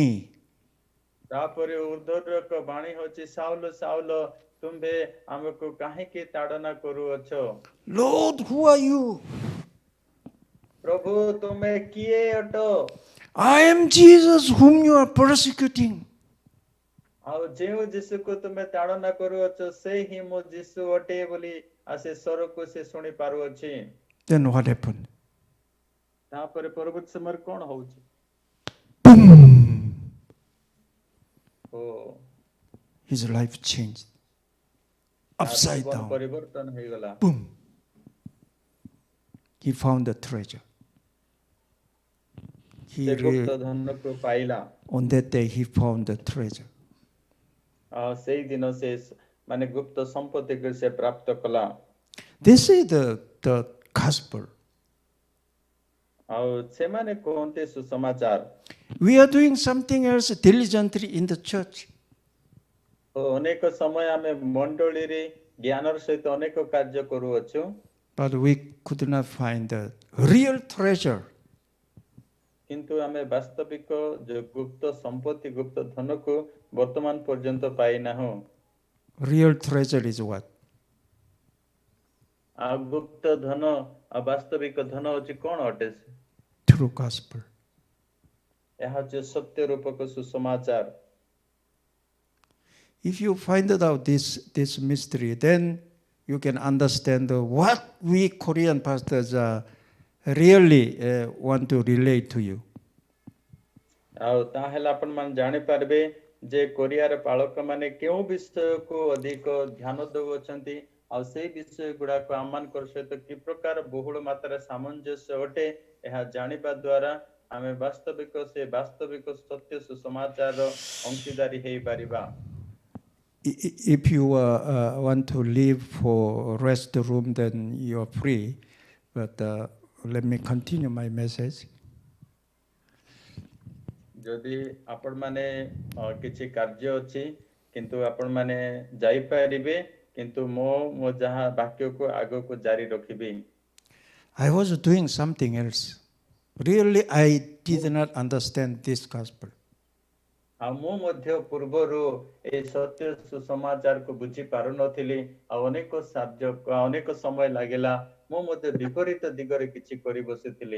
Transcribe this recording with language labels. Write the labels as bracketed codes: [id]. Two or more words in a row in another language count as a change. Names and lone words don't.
[or] ତାପରେ ଉର୍ଦ୍ଧ୍ୱରୁ ଏକ ବାଣୀ ହେଉଛି ସାଉଲ ସାଉଲ ତୁମ୍ଭେ ଆମକୁ କାହିଁକି ତାଡନା କରୁଅଛ? [en] Lord, who are you? [or] ପ୍ରଭୁ ତୁମେ କିଏ ଅଟ? [en] I am Jesus whom you are persecuting. [or] ଆଉ ଯେଉଁ ଯୀଶୁକୁ ତୁମେ ତାଡନା କରୁଅଛ ସେ ହିଁ ମୋ ଯୀଶୁ ଅଟେ ବୋଲି ସେ ସ୍ୱରକୁ ସେ ଶୁଣି ପାରୁଅଛି। [en] Then what happened? [or] ତାପରେ ପରବର୍ତ୍ତୀ ସମୟରେ କଣ ହଉଛି? [en] Boom! His life changed. upside [or] ଜୀବନ [en] down. [or] ପରିବର୍ତ୍ତନ ହେଇଗଲା। [en] Boom. He found the treasure. [or] ସେ ଗୁପ୍ତ ଧନକୁ ପାଇଲା। [en] On that day, he found the treasure. [or] ସେଇ ଦିନ ସେ ମାନେ ଗୁପ୍ତ ସମ୍ପତ୍ତିକୁ ସେ ପ୍ରାପ୍ତ କଲା। [en] This is the gospel. [or] ଆଉ ସେମାନେ କୁହନ୍ତି ସୁସମାଚାର। [en] We are doing something else diligently in the church. [or] ଅନେକ ସମୟ ଆମେ ମଣ୍ଡଳୀରେ ଜ୍ଞାନର ସହିତ ଅନେକ କାର୍ଯ୍ୟ କରୁଅଛୁ। [en] But we could not find the real treasure. [or] କିନ୍ତୁ ଆମେ ବାସ୍ତବିକ ଯୋଉ ଗୁପ୍ତ ସମ୍ପତ୍ତି ଗୁପ୍ତ ଧନକୁ ବର୍ତ୍ତମାନ ପର୍ଯ୍ୟନ୍ତ ପାଇନାହୁଁ। [en] Real treasure is what? [or] ଆଉ ଗୁପ୍ତ ଧନ ଆଉ ବାସ୍ତବିକ ଧନ ହଉଛି କଣ ଅଟେ? [en] True gospel. [or] ଏହା ହଉଛି ସତ୍ୟ ରୂପକ ସୁସମାଚାର। [en] If you find out this mystery, then you can understand what we Korean pastors really want to relate to you. [or] ଆଉ ତାହେଲେ ଆପଣ ମାନେ ଜାଣିପାରିବେ ଯେ କୋରିଆର ପାଳକ ମାନେ କେଉଁ ବିଷୟକୁ ଅଧିକ ଧ୍ୟାନ ଦେଉଅଛନ୍ତି ଆଉ ସେଇ ବିଷୟ ଗୁଡାକ ଆମମାନଙ୍କର ସହିତ କି ପ୍ରକାର ବହୁଳ ମାତ୍ରାରେ ସାମଞ୍ଜସ୍ୟ ଅଟେ ଏହା ଜାଣିବା ଦ୍ୱାରା ଆମେ ବାସ୍ତବିକ ସତ୍ୟ ସୁସମାଚାରର ଅଂଶୀଦାରୀ ହେଇପାରିବା। [en] If you want to leave for rest room, then you are free. But let me continue my message. [or] ଯଦି ଆପଣ ମାନେ କିଛି କାର୍ଯ୍ୟ ଅଛି କିନ୍ତୁ ଆପଣ ମାନେ ଯାଇପାରିବେ କିନ୍ତୁ ମୋ ଯାହା ବାକ୍ୟକୁ ଆଗକୁ ଜାରି ରଖିବି। [en] I was doing something else. Really, I did not understand this gospel. [or] ଆଉ ମୁଁ ମଧ୍ୟ ପୂର୍ବରୁ ଏହି ସତ୍ୟ ସୁସମାଚାରକୁ ବୁଝି ପାରୁନଥିଲି ଆଉ ଅନେକ ସମୟ ଲାଗିଲା ମୁଁ ମଧ୍ୟ ବିପରୀତ ଦିଗରେ କିଛି କରି ବସିଥିଲି।